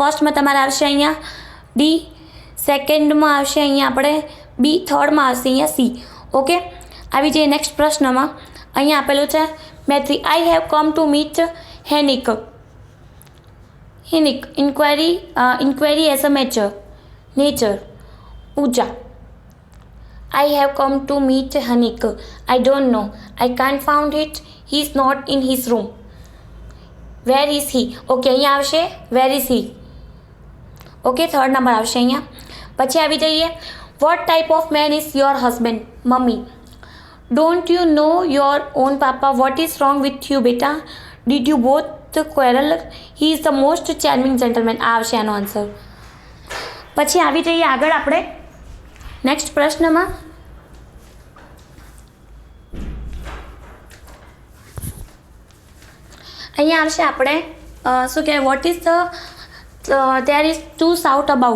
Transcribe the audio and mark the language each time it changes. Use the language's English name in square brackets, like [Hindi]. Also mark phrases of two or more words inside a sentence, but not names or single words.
[Gujarati] ફર્સ્ટમાં તમારે આવશે અહીંયા ડી, સેકન્ડમાં આવશે અહીંયા આપણે બી, થર્ડમાં આવશે અહીંયા સી. ઓકે, આવી જઈએ નેક્સ્ટ પ્રશ્નમાં. અહીંયા આપેલું છે મેથ્રી. [English] I have come to meet Hanik. Inquiry as a nature. પૂજા. I have come to meet Hanik. I don't know. I can't found it. He's not in his room. Where is he? Okay, [Gujarati] અહીંયા આવશે [English] where is he. [Gujarati] ઓકે, થર્ડ નંબર આવશે અહીંયા. પછી આવી જઈએ [English] what type of man is your husband? [Gujarati] મમ્મી. [English] Don't you know your own papa? What is wrong with you, beta? Did you both quarrel? He is the most charming gentleman. [Gujarati] આ આવશે આનો આન્સર. પછી આવી જઈએ આગળ આપણે નેક્સ્ટ પ્રશ્નમાં. અહીંયા આવશે આપણે શું કહેવાય [English] what is there is to shout about.